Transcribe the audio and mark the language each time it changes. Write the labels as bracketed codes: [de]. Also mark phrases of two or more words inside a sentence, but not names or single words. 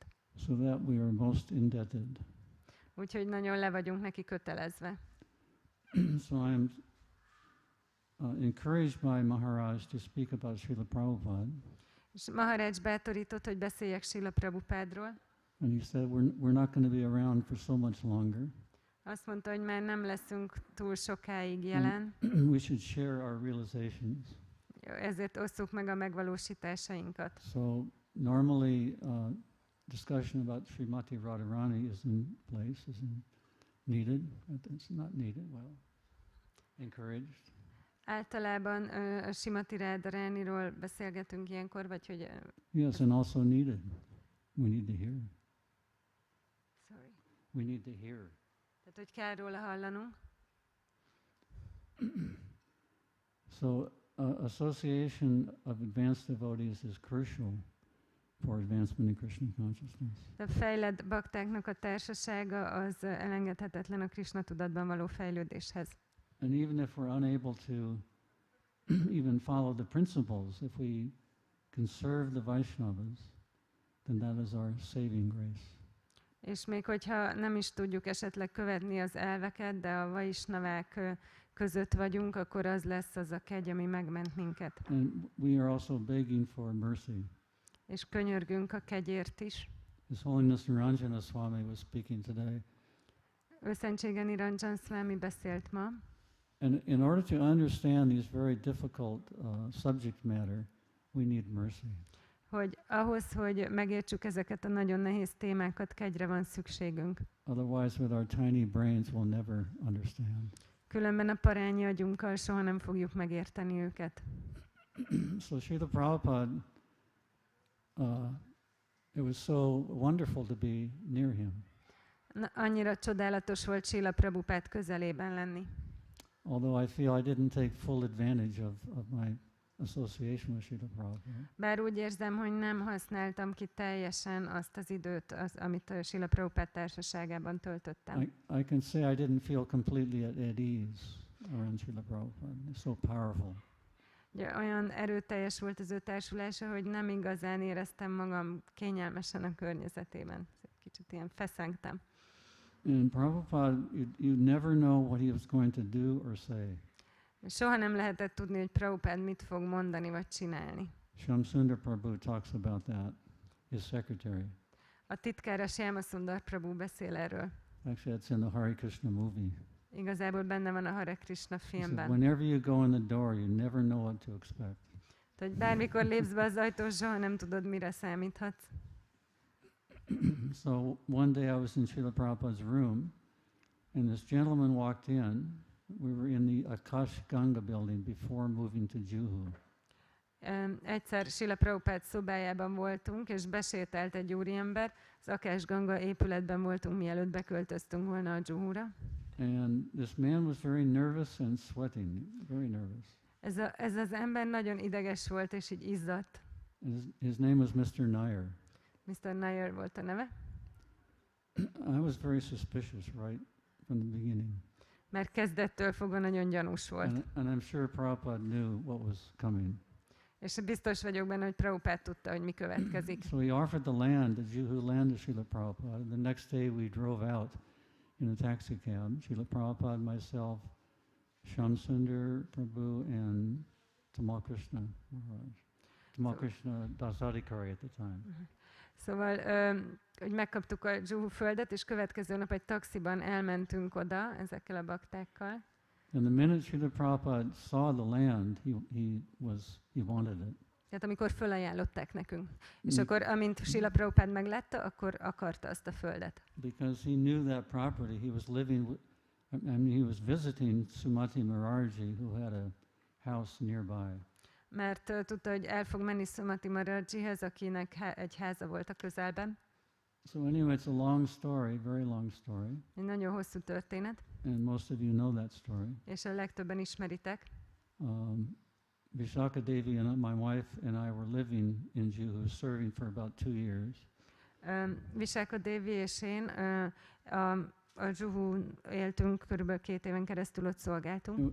[en] So that we are most indebted. [hu] Úgyhogy nagyon le vagyunk neki kötelezve. [en] So I'm encouraged by Maharaj to speak about Srila Prabhupada. [hu] És Maharaj bátorított, hogy beszéljek Srila Prabhupádról. [en] And he said, we're not going to be around for so much longer. [hu] Azt mondta, hogy már nem leszünk túl sokáig jelen, [en] We should share our realizations. [hu] ezért osszuk meg a megvalósításainkat. [en] So normally discussion about Srimati Radharani is in place, needed. It's not needed, well, encouraged. [hu] Általában a Srimati Radharaniról beszélgetünk ilyenkor, vagy hogy... [en] Yes, and also needed. We need to hear. Sorry. We need to hear. [hu] Tehát, hogy kell róla hallanunk. [en] So association of advanced devotees is crucial for advancement in Krishna consciousness. [hu] A fejlett baktáknak a társasága az elengedhetetlen a Krisna-tudatban való fejlődéshez. [en] And even if we're unable to even follow the principles, if we can serve the Vaishnavas, then that is our saving grace. [hu] És még hogyha nem is tudjuk esetleg követni az elveket, de a vaisnavák között vagyunk, akkor az lesz az a kegy, ami megment minket. [en] And we are also begging for mercy. [hu] És könyörgünk a kegyért is. [en] His Holiness Niranjana Swami was speaking today. [hu] Őszentsége Niranjan Swami beszélt ma. [en] And in order to understand these very difficult subject matter, we need mercy. [hu] Hogy ahhoz, hogy megértsük ezeket a nagyon nehéz témákat, kegyre van szükségünk. [en] Otherwise, with our tiny brains, we'll never understand. [hu] Különben a parányi agyunkkal soha nem fogjuk megérteni őket. [en] So Srila Prabhupada, it was so wonderful to be near him. [hu] Annyira csodálatos volt Srila Prabhupád közelében lenni. [en] Although I feel I didn't take full advantage of my association with Srila Prabhupada. [hu] Bár úgy érzem, hogy nem használtam ki teljesen azt az időt, amit a Srila Prabhupád társaságában töltöttem. [en] I can say I didn't feel completely at ease around Srila Prabhupada. It's so powerful. [hu] Ugye, olyan erőteljes volt az ő társulása, hogy nem igazán éreztem magam kényelmesen a környezetében. Kicsit ilyen feszengtem. [en] And Prabhupada, you never know what he was going to do or say. [hu] Soha nem lehetett tudni, hogy Prabhupád mit fog mondani vagy csinálni. [en] Shamsundar Prabhu talks about that, his secretary. [hu] A titkára Shyamsundar Prabhu beszél erről. [en] Actually, it's in the Hare Krishna movie. [hu] Igazából benne van a Hare Krishna [en] He said, [hu] filmben. [en] whenever you go in the door, you never know what to expect. [hu] Tehát bármikor lépsz be az ajtón, soha nem tudod, mire számíthatsz. [en] So one day I was in Srila Prabhupada's room, and this gentleman walked in. We were in the Akash Ganga building before moving to Juhu. [hu] Egyszer Srila Prabhupád szobájában voltunk, és besétált egy úriember. Az Akash Ganga épületben voltunk, mielőtt beköltöztünk volna a Juhura. [en] And this man was very nervous and sweating, very nervous. [hu] Ez az ember nagyon ideges volt, és így izzadt. [en] And his name was Mr. Nair. [hu] Mr. Nair volt a neve. [en] I was very suspicious right from the beginning. [hu] Mert kezdettől fogva nagyon gyanús volt. [en] And I'm sure Prabhupada knew what was coming. [hu] És biztos vagyok benne, hogy Prabhupád tudta, hogy mi következik. [en] So he offered the land, the Juhu land to Srila Prabhupada. And the next day we drove out in a taxi cab, Srila Prabhupada, myself, Shamsundar Prabhu, and Tamal Krishna Maharaj. Tamal Krishna Dasadikari at the time. [hu] Szóval, hogy megkaptuk a Juhu földet, és következő nap egy taxiban elmentünk oda ezekkel a baktákkal. [en] And the minute Srila Prabhupada saw the land, he wanted it. [hu] Tehát amikor fölajánlották nekünk. És akkor, amint Srila Prabhupád meglátta, akkor akarta azt a földet. [en] Because he knew that property. He was living, he was visiting Sumati Maharaji, who had a house nearby. [hu] Mert tudta, hogy el fog menni Sumati Maharajihez, akinek egy háza volt a közelben. [en] So anyway, it's a long story, very long story. [hu] Egy nagyon hosszú történet. [en] And most of you know that story. [hu] És a legtöbben ismeritek. [en] Vishaka Devi and my wife and I were living in Juhu, serving for about 2 years. [hu] Vishaka Devi és én a Juhu éltünk, körülbelül 2 éven keresztül ott szolgáltunk.